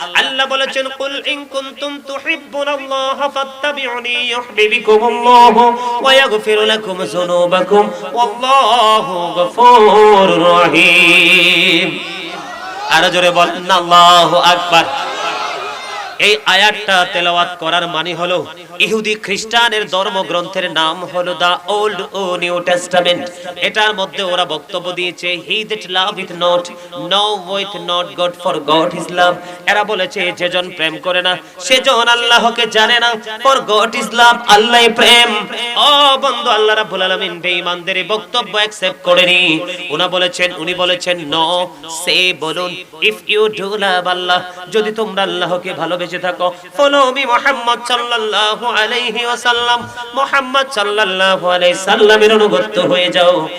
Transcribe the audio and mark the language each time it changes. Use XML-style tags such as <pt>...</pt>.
<bn>আল্লাহ বলেছেন</bn> <ar>কুল ইন কুনতুম তুহিব্বুনাল্লাহ ফাত্তাবিউনি ইউহিব্বুকুমুল্লাহু ويغفر لكم ذنوبكم والله غفور رحيم।</ar> <bn>আরো জোরে বলেন আল্লাহু আকবার। এই আয়াতটা তেলাওয়াত করার মানে হলো, ইহুদি খ্রিস্টানের ধর্মগ্রন্থের নাম হলো দা ওল্ড ও নিউ টেস্টামেন্ট। এটার মধ্যে ওরা বক্তব্য দিয়েছে</bn> <en>He that loveth not knoweth not God for God is love।</en> <bn>এরা বলেছে যেজন প্রেম করে না সেজন আল্লাহকে জানে না,</bn> <en>for God is love,</en> <bn>আল্লাহই প্রেম। ও বন্ধু, আল্লাহ রাব্বুল আলামিন বেঈমানদের বক্তব্য অ্যাকসেপ্ট করেনি। উনি বলেছেন নো, সে বলুন</bn> <en>if you do love Allah,</en> <bn>যদি তোমরা আল্লাহকে ভালোবেসে থাকো,</bn> <en>follow me</en> <bn>মুহাম্মদ সাল্লাল্লাহু আলাইহি ওয়াসাল্লাম, মুহাম্মদ সাল্লাল্লাহু আলাইহি সাল্লামের অনুগত হয়ে যাও।</bn>